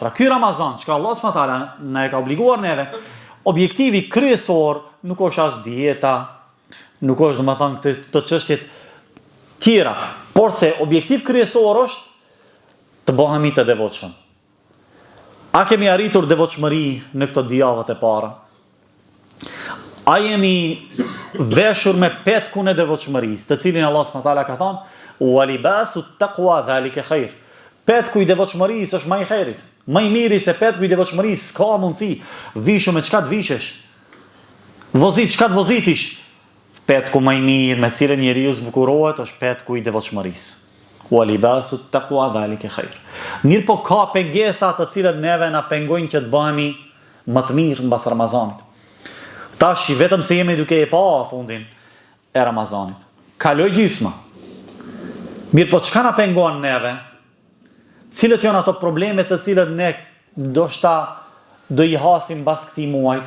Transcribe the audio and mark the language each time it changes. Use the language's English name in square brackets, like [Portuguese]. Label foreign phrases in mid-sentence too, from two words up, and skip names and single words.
[Albanian] Pra, ky Ramazan, çka Allah [Arabic] سبحانه وتعالى [Albanian] na e ka obliguar neve, objektivi kryesor nuk është as dieta, nuk është domethënë të çështjet tjera, por se objektiv kryesor është të bëhemi të devotshëm. A kemi arritur devotshmëri në këto dijavët e para? A jemi veshur me petkun e devotshmërisë, të cilin Allah [Arabic] سبحانه وتعالى [Albanian] ka thënë [Arabic] ولباس التقوى ذلك خير. [Albanian] Petku i devotshmërisë është më i xherit. Më i miri se petku i devotshmërisë s'ka mundësi. Vishu me çka të vishesh. Vozit çka të vozitish. Petku më i mirë me cilën njeriu zbukurohet është petku i devotshmërisë. [Arabic] ولباس التقوى ذلك خير. [Albanian] Mirë po ka pengesa të cilat neve na pengojnë që të bëhemi më të mirë mbas Ramazanit. Tash vetëm se jemi duke e pa fundin e Ramazanit. Kaloi gjysma. Mirë po çka na pengon neve? Cilët janë ato probleme të cilët ne ndoshta do i hasim mbas këtij muajit?